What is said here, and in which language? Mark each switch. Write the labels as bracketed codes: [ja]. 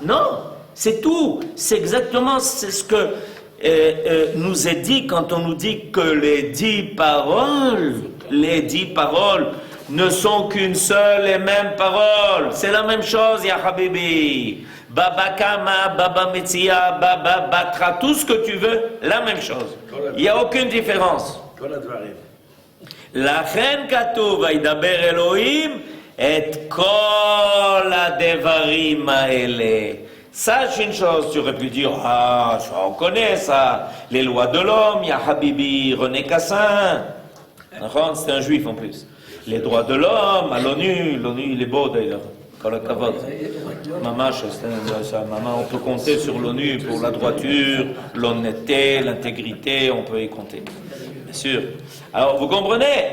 [fr] Non, c'est tout. C'est exactement ce que nous est dit quand on nous dit que les 10 paroles ne sont qu'une seule et même parole. C'est la même chose, ya Habibi. Baba Kama, Baba Metzia, Baba Batra, tout ce que tu veux, la même chose. Il n'y a aucune différence. [he] לכן כתוב, וידבר אלוהים את כל הדברים האלה. [fr] Sache une chose, tu aurais pu dire, ah, on connaît ça, les lois de l'homme, [ar] ya Habibi, [fr] René Cassin. C'est un juif en plus. Les droits de l'homme, à l'ONU, il est beau d'ailleurs, [he] kol hakavod. [fr] Maman, on peut compter sur l'ONU pour la droiture, l'honnêteté, l'intégrité, on peut y compter. Bien sûr. Alors, vous comprenez?